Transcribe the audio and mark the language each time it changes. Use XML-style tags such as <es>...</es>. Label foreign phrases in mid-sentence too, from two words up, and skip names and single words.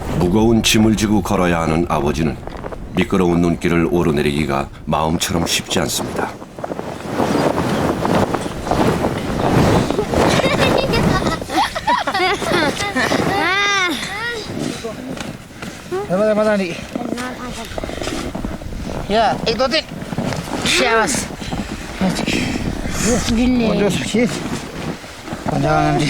<ko>무거운 짐을 지고 걸어야 하는 아버지는 미끄러운 눈길을 오르내리기가 마음처럼 쉽지 않습니다.</ko> <id>Madani. Ya, itu tuh. Siapas. Udah sih. Jangan nanti.</id>